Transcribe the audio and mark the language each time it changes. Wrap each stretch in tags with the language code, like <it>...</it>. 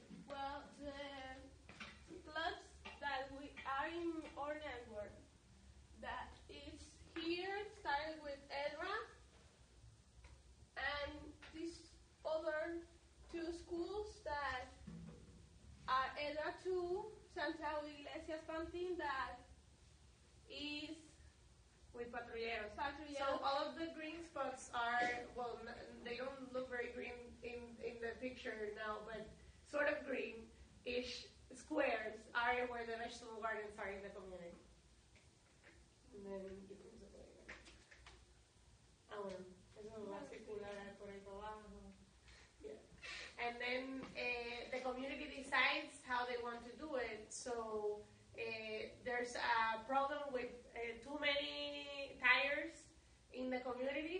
<en>well, the clubs that we are in our network, that is here, started with EDRA, and these other two schools that are EDRA 2, Santiago Iglesias Pantin, that is with patrulleros. Patrulleros. So all of the green spots are, well, they don't look very green in the picture now, but sort of green-ish squares are where the vegetable gardens are in the community. And then</en> <es>bueno, eso va a circular por ahí para abajo.</es> <en>Yeah. And then the community decides how they want to do it. So there's a problem with too many tires in the community.</en>